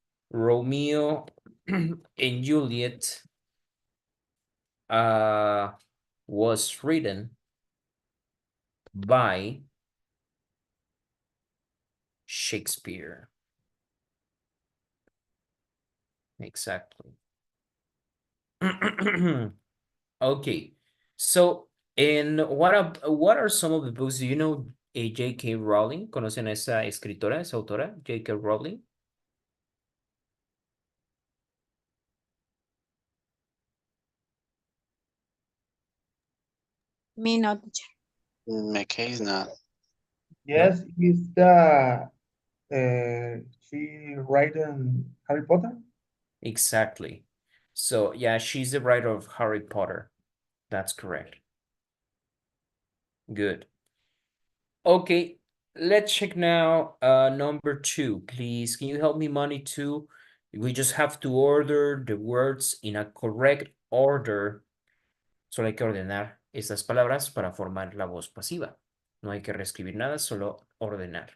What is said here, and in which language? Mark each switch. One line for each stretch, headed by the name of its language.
English: Romeo and Juliet was written by Shakespeare. Exactly. Okay. So, what are some of the books? Do you know a J.K. Rowling?
Spanish: ¿Conocen a esa escritora, esa autora, J.K. Rowling?
English: Me no, teacher. In my case, no. Yes, is the she write in Harry Potter? Exactly. So, yeah, she's the writer of Harry Potter. That's correct. Good. Okay, let's check now. Number two, please. Can you help me, Money, too? We just have to order the words in a correct order.
Spanish: Solo hay que ordenar estas palabras para formar la voz pasiva. No hay que reescribir nada, solo ordenar.